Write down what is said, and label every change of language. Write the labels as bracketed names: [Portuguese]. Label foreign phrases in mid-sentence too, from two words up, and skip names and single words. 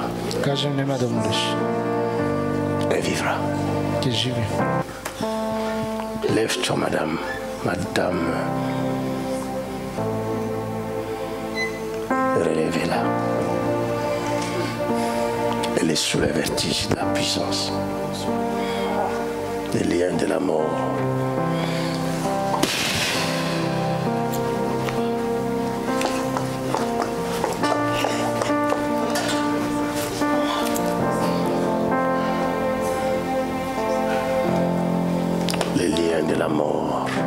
[Macedonian] Кажем, нема да умреш. [French] Elle vivra. [Macedonian] Ќе живи. [French] Lève-toi, madame. Madame. Relevez-la. Elle est sous le vertige de la puissance. Les liens de la mort. Les liens de la mort.